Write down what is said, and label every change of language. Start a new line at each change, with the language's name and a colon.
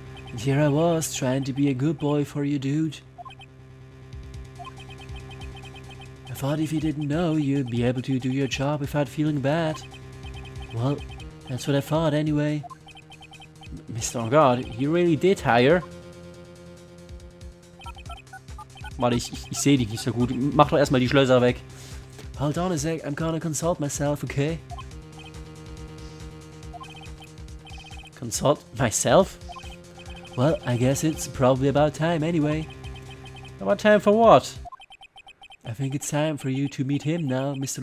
English: And here I was, trying to be a good boy for you, dude. I thought if you didn't know, you'd be able to do your job without feeling bad. Well, that's what I thought anyway. Mr. On guard, you really did hire?
German: Warte, ich sehe dich nicht so gut. Mach doch erstmal die Schlösser weg.
English: Hold on a sec, I'm gonna consult myself, okay? Consult myself? Well, I guess it's probably about time anyway. About time for what? I think it's time for you to meet him now, Mr.